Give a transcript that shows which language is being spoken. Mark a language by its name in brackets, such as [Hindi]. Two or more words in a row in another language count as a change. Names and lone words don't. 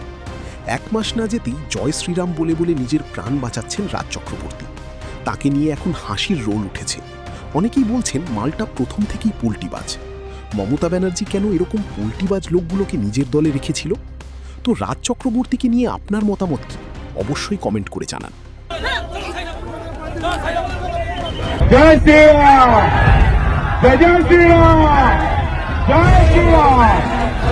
[Bangla] এক মাস না যেতেই জয় শ্রীরাম বলে বলে নিজের প্রাণ বাঁচাচ্ছেন রাজ চক্রবর্তী। তাকে নিয়ে এখন হাসির রোল উঠেছে। অনেকেই বলছেন মালটা প্রথম থেকেই পোল্টিবাজ। মমতা ব্যানার্জি কেন এরকম পোল্টিবাজ লোকগুলোকে নিজের দলে রেখেছিল? তো রাজ চক্রবর্তীকে নিয়ে আপনার মতামত কি? অবশ্যই কমেন্ট করে জানান। [Hindi] जय श्री राम, जय जय श्री राम, जय श्री राम।